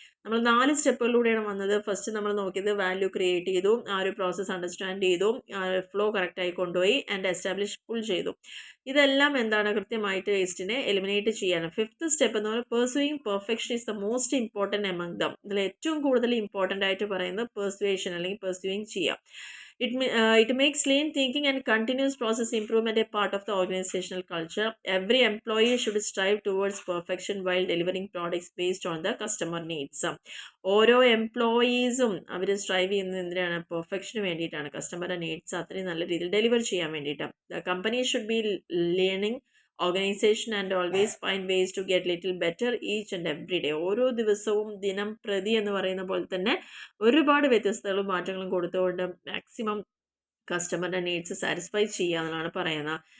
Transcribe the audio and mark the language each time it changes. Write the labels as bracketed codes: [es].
[ml] നമ്മൾ 4 സ്റ്റെപ്പുകളിലൂടെയാണ് വന്നത്. ഫസ്റ്റ് നമ്മൾ നോക്കിയത് വാല്യൂ ക്രിയേറ്റ് ചെയ്തു, ആ ഒരു പ്രോസസ്സ് അണ്ടർസ്റ്റാൻഡ് ചെയ്തു, ഫ്ലോ കറക്റ്റായി കൊണ്ടുപോയി, ആൻഡ് എസ്റ്റാബ്ലിഷ് പുൾ ചെയ്തു. ഇതെല്ലാം എന്താണ്, കൃത്യമായിട്ട് വേസ്റ്റിനെ എലിമിനേറ്റ് ചെയ്യാണ്. 5th സ്റ്റെപ്പ് എന്ന് പറയുന്നത് [en] Pursuing perfection is the most important among them. [ml] ഇതിൽ ഏറ്റവും കൂടുതൽ ഇമ്പോർട്ടൻ്റ് ആയിട്ട് പറയുന്നത് പെർസ്വേഷൻ അല്ലെങ്കിൽ പെർസ്യൂയിങ് ചെയ്യാം. [en] It makes lean thinking and continuous process improvement a part of the organizational culture. Every employee should strive towards perfection while delivering products based on the customer needs. [ml] ഓരോ എംപ്ലോയീസും അവർ strive ചെയ്യുന്നത് എന്തിനാണ്, perfection വേണ്ടിയിട്ടാണ്, കസ്റ്റമറുടെ needs അത്രയും നല്ല രീതിയിൽ deliver ചെയ്യാൻ വേണ്ടിയിട്ടാണ്. [en] The company should be learning organisation and always find ways to get little better each and every day. [ml] ഓരോ ദിവസവും ദിനം പ്രതി എന്ന് പറയുന്ന പോലെ തന്നെ ഒരുപാട് വ്യത്യസ്തങ്ങളും മാറ്റങ്ങളും കൊടുത്തുകൊണ്ട് മാക്സിമം കസ്റ്റമറുടെ നീഡ്സ് സാറ്റിസ്ഫൈ ചെയ്യുക എന്നാണ് പറയുന്നത്.